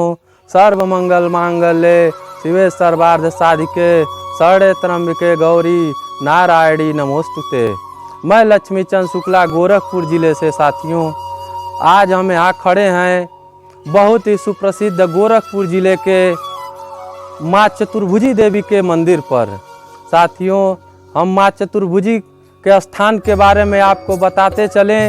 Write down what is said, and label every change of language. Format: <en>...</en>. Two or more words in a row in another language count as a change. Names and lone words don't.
<sa>सर्व मंगल मांगल्ये शिवे सर्वार्थ साधिके शरणे त्र्यंबके गौरी नारायणी नमोस्तुते।</sa> <hi>मैं लक्ष्मीचंद शुक्ला गोरखपुर जिले से साथियों, आज हम यहाँ खड़े हैं बहुत ही सुप्रसिद्ध गोरखपुर जिले के माँ चतुर्भुजी देवी के मंदिर पर। साथियों, हम माँ चतुर्भुजी के स्थान के बारे में आपको बताते चलें।</hi>